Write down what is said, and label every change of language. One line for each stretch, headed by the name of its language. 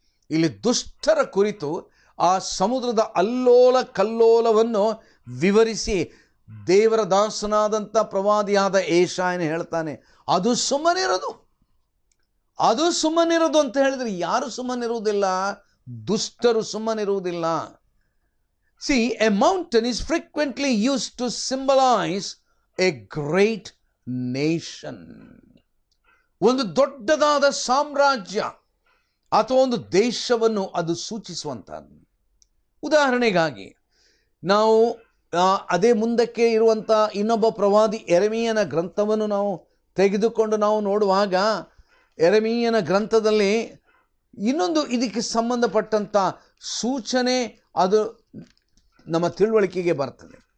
Kannada: ಇಲ್ಲಿ ದುಷ್ಟರ ಕುರಿತು ಆ ಸಮುದ್ರದ ಅಲ್ಲೋಲ ಕಲ್ಲೋಲವನ್ನು ವಿವರಿಸಿ ದೇವರ ದಾಸನಾದಂಥ ಪ್ರವಾದಿಯಾದ ಯೆಶಾಯನ ಹೇಳ್ತಾನೆ, ಅದು ಸುಮ್ಮನಿರೋದು. ಅದು ಸುಮ್ಮನಿರೋದು ಅಂತ ಹೇಳಿದ್ರೆ ಯಾರು ಸುಮ್ಮನಿರುವುದಿಲ್ಲ? ದುಷ್ಟರು ಸುಮ್ಮನಿರುವುದಿಲ್ಲ.
English: See, a mountain is frequently used to symbolize a great nation.
Kannada: ಒಂದು ದೊಡ್ಡದಾದ ಸಾಮ್ರಾಜ್ಯ ಅಥವಾ ಒಂದು ದೇಶವನ್ನು ಅದು ಸೂಚಿಸುವಂಥದ್ದು. ಉದಾಹರಣೆಗಾಗಿ ನಾವು ಅದೇ ಮುಂದಕ್ಕೆ ಇರುವಂಥ ಇನ್ನೊಬ್ಬ ಪ್ರವಾದಿ ಯೆರೆಮೀಯನ ಗ್ರಂಥವನ್ನು ನಾವು ತೆಗೆದುಕೊಂಡು ನಾವು ನೋಡುವಾಗ ಯೆರೆಮೀಯನ ಗ್ರಂಥದಲ್ಲಿ ಇನ್ನೊಂದು ಇದಕ್ಕೆ ಸಂಬಂಧಪಟ್ಟಂಥ ಸೂಚನೆ ಅದು ನಮ್ಮ ತಿಳುವಳಿಕೆಗೆ ಬರ್ತದೆ.